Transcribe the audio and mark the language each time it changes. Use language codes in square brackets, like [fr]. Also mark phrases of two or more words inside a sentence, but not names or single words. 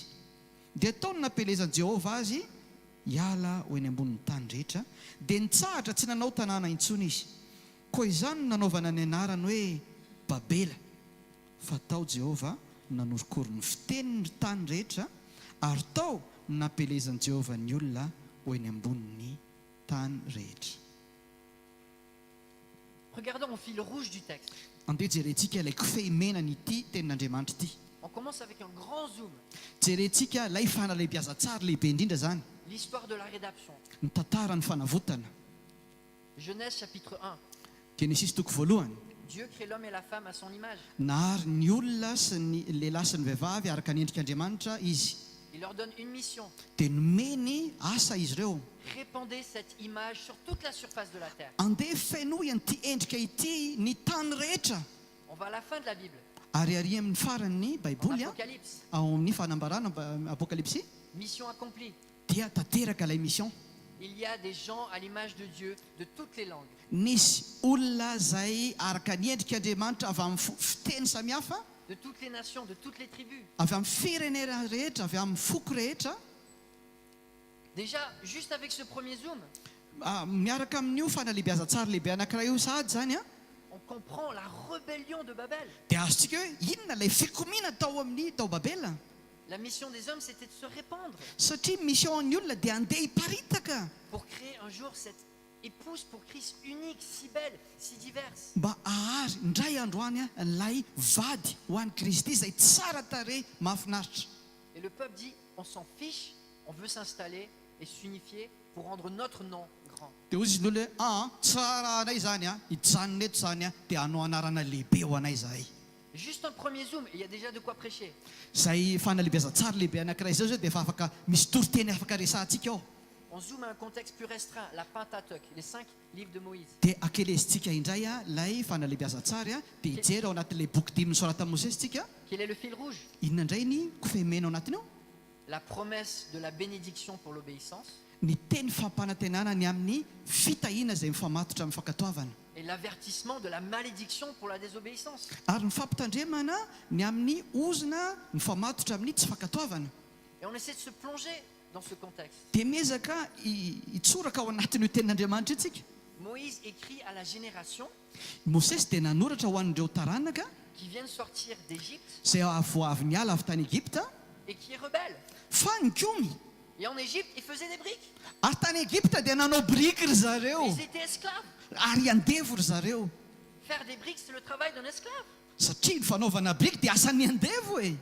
[mg] Dia ataony nampelezan'i Jehova azy hiala ho eny ambonin'ny tany rehetra, dia nitsahatra tsy nanao tanàna intsony izy. koa izany nanaovana ny anarany hoe babela fa tao Jehova nanorokory ny fiteniny ny tany rehetra ary tao nampelezan'i Jehova ny olona ho eny ambonin'ny tany rehetra. [fr] Regardons au fil rouge du texte. [mg] Andeha jerentsika ilay kofehy mena n'ity tenin'Andriamanitra ity. [fr] On commence avec un grand zoom. [mg] Jerentsika ilay fanalehibiaza tsara lehibe indrindra zany, [fr] L'histoire de la rédemption. [mg] ny tantara ny fanavotana. [fr] Genèse chapitre 1. [mg] Genesis toko voalohany. [fr] Dieu crée l'homme et la femme à son image. [mg] Nahary ny olona sy ny lehilahy sy ny vehivavy araka ny endrik'Andriamanitra izy, [fr] Il leur donne une mission. [mg] dia nomeny asa izy ireo. [fr] Répandez cette image sur toute la surface de la terre. [mg] Andeha fenoy an'ity endrika ity ny tany rehetra. [fr] On va à la fin de la Bible, [mg] Ary ary amin'ny farany [fr] en [mg] baiboly [fr] Apocalypse. [mg] ao amin'ny fanambarana apokalipsy [fr] Mission accomplie. [mg] dia tanteraka ilay mission. [fr] Il y a des gens à l'image de Dieu de toutes les langues. [mg] Nisy olona zay araka ny endrik'Andriamanitra avy amin'ny fiteny samihafa, [fr] De toutes les nations, de toutes les tribus. [mg] avy amin'ny firenena rehetra, avy amin'ny foko rehetra. [fr] Déjà, juste avec ce premier zoom, [mg] Miaraka amin'io fanalehibiaza tsara lehibe anankiray io sahady zany a, [fr] on comprend la rébellion de Babel. [mg] dia azontsika hoe inona ilay fikomiana tao amin'ny tao Babela. [fr] La mission des hommes, c'était de se répandre [mg] Satria mission'ny olona dia andeha hiparitaka [fr] pour créer un jour cette épouse pour Christ unique, si belle, si diverse. [mg] mba ahary indray androany a ilay vady ho an'i Kristy izay tsara tarehy mahafinaritra. [fr] Et le peuple dit, on s'en fiche, on veut s'installer et s'unifier pour rendre notre nom grand. [mg] Dia ozy izy ny olona hoe tsara anay zany a, hijanona eto zany a, dia hanao anarana lehibe ho anay zahay. [fr] Juste un premier zoom et il y a déjà de quoi prêcher. [mg] Zay fanalehibiaza tsara lehibe anankiray zao dia efa afaka misy toriteny afaka resantsika ao. [fr] On zoome à un contexte plus restreint, la Pentateuque, les 5 livres de Moïse. [mg] Dia akelezintsika indray a ilay fanalehibiaza tsara a, dia hijery ao anatin'ilay boky dimy nosoratan'i Mosesy. [fr] Quel est le fil rouge? [mg] Inona indray ny kofehimena ao anatiny ao? [fr] La promesse de la bénédiction pour l'obéissance [mg] Ny teny fampanantenana ny amin'ny fitahiana izay mifamatotra amin'ny fankatoavana, [fr] et l'avertissement de la malédiction pour la désobéissance. [mg] ary ny fampitandremana ny amin'ny ozona mifamatotra amin'ny tsy fankatoavana. [fr] Et on essaie de se plonger dans ce contexte. [mg] Dia miezaka hitsoraka ao anatin'io tenin'Andriamanitra itsika. [fr] Moïse écrit à la génération [mg] Mosesy dia nanoratra ho an'ireo taranaka [fr] qui vient de sortir d'Égypte [mg] izay avoavy niala avy tany Egypta [fr] et qui est rebelle. [mg] fa nikomy. [fr] Et en Égypte, ils faisaient des briques. [mg] Ary tany Egypta dia nanao biriky ry zareo, [fr] Ils étaient esclaves. [mg] ary andevo ry zareo. [fr] Faire des briques, c'est le travail d'un esclave. [mg] Satria ny fanaovana biriky dia asan'ny andevo e.